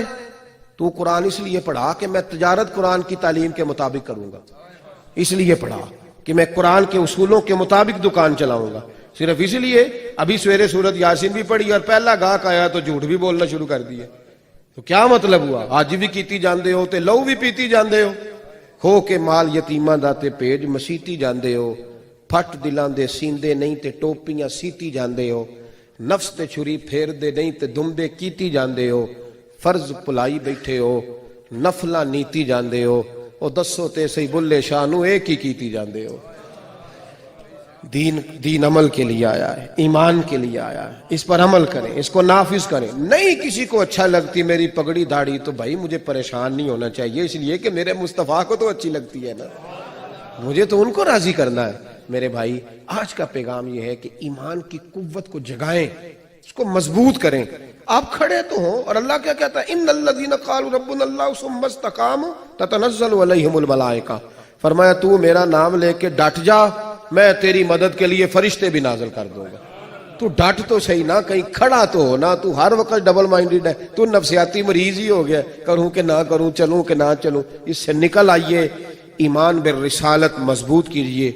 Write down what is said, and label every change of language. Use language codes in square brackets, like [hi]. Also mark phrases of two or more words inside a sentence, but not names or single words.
[ur] تو قرآن اس لیے پڑھا کہ میں تجارت قرآن کی تعلیم کے مطابق کروں گا، اس لیے پڑھا کہ میں قرآن کے اصولوں کے مطابق دکان چلاؤں گا۔ صرف اس لیے ابھی سویرے سورت یاسین بھی پڑھی اور پہلا گاہک آیا تو جھوٹ بھی بولنا شروع کر دیا، تو کیا مطلب ہوا؟ [pa] آج بھی کیتی جاندے ہو تے لو بھی پیتی جاندے ہو، کھو کے مال یتیماں دا تے پیج مسیتی جاندے ہو، پھٹ دلاں دے سیندے نہیں تے ٹوپیاں سیتی جاندے ہو، نفس تے چھری پھیر دے نہیں تے دمبے کیتی جاندے ہو، فرض پلائی بیٹھے ہو، نفلاں نیتی جاندے ہو، او دسو تے سی بلے شاہ نو ایک ہی کیتی جاندے ہو۔ [ur] دین عمل کے لیے آیا ہے، ایمان کے لیے آیا ہے، اس پر عمل کریں، اس کو نافذ کریں۔ نہیں کسی کو اچھا لگتی میری پگڑی داڑھی تو بھائی مجھے پریشان نہیں ہونا چاہیے، اس لیے کہ میرے مصطفیٰ کو تو اچھی لگتی ہے نا، مجھے تو ان کو راضی کرنا ہے۔ میرے بھائی آج کا پیغام یہ ہے کہ ایمان کی قوت کو جگائیں، اس کو مضبوط کریں۔ آپ کھڑے تو ہوں، اور اللہ کیا کہتا ہے؟ [ar] ان الذین قالوا ربنا اللہ ثم استقاموا تتنزل علیہم الملائکہ، [ur] فرمایا تو میرا نام لے کے ڈٹ جا، میں تیری مدد کے لیے فرشتے بھی نازل کر دوں گا۔ تو ڈٹ تو صحیح نا، کہیں کھڑا تو ہونا، تو ہر وقت [en] double minded [ur] ہے، تو نفسیاتی مریض ہی ہو گیا، کروں کہ نہ کروں، چلوں کہ نہ چلوں۔ اس سے نکل آئیے، ایمان بالرسالت مضبوط کیجئے۔